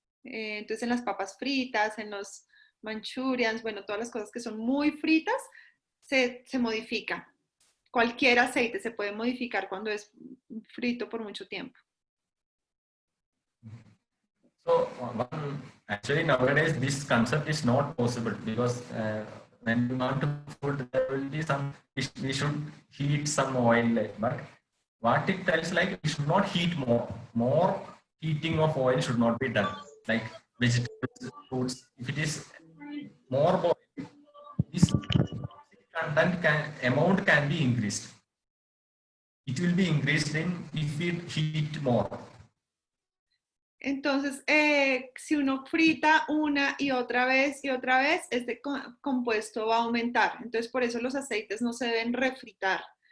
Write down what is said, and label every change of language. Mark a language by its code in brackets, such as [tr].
[es] Entonces en las papas fritas, en los manchurians, bueno, todas las cosas que son muy fritas, se modifica. Cualquier aceite se puede modificar cuando es frito por mucho tiempo. [en] So actually nowadays this concept is not possible because when you want to food, there will be some, we should heat some oil, but what it tells, like we should not heat more heating of oil should not be done, like vegetables, fruits. If it is more boiled, this content amount can be increased. It will be increased if we heat more. [es] Entonces, si uno frita una y otra vez, este compuesto va a aumentar. Entonces, por eso los aceites no se deben refritar.